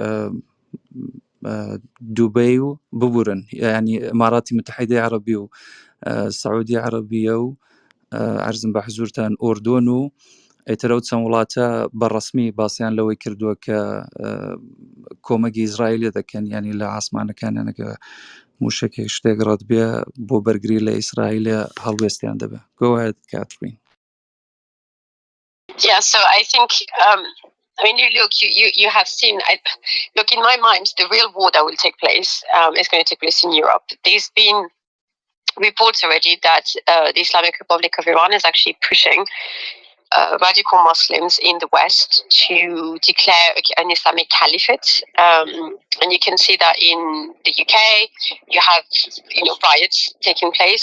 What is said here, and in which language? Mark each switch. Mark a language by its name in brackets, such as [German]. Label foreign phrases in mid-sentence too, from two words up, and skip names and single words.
[Central Kurdish] دووبەی و ببورن یعنی ئیماراتی متحیدەی عەرەبی و سەعودی عەرەبیە و عەرزم بە حزورتان ئۆردۆن و ئەیترە و چەند وڵاتە بەڕەسمی باسییان لەوەی کردووە کە کۆمەگی ئیسرائیل دەکەن ینی لە ئاسمانەکانیانەکە موشکێک شتێک ڕەت بێ بۆ بەرگری لە ئیسرائیلە هەڵوێستیان دەبێ. [English] Go ahead, Catherine. Yeah, so I think, I mean, you have seen, look, in my mind, the real war that will take place is going to take place in Europe. There's been reports already that the Islamic Republic of Iran is actually pushing radical Muslims in the West to declare an Islamic caliphate, and you can see that in the UK you have riots taking place.